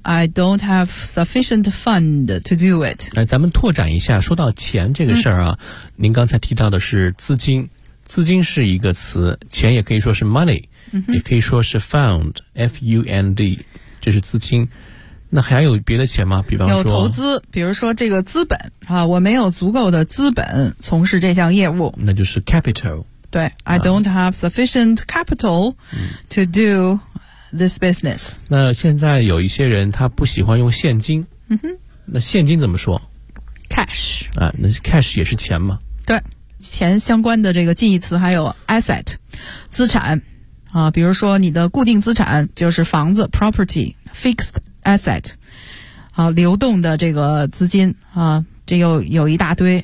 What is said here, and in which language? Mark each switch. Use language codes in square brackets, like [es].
[en] I don't have sufficient fund to do it. [zh] 来，咱们拓展一下，说到钱这个事儿啊，您刚才提到的是资金，资金是一个词，钱也可以说是 money。也可以说是 fund, F-U-N-D, 这是资金。那还有别的钱吗？比方说。有投资，比如说这个资本啊，我没有足够的资本从事这项业务。那就是 capital。对， [en] I don't have sufficient capital to do this business. [zh] 那现在有一些人他不喜欢用现金。那现金怎么说？ [en] cash。 [zh] 啊，那 cash 也是钱吗？对，钱相关的这个近义词还有 asset, 资产。啊，比如说你的固定资产就是房子 ， [en] property, fixed asset， [zh] 啊，流动的这个资金啊，这有一大堆。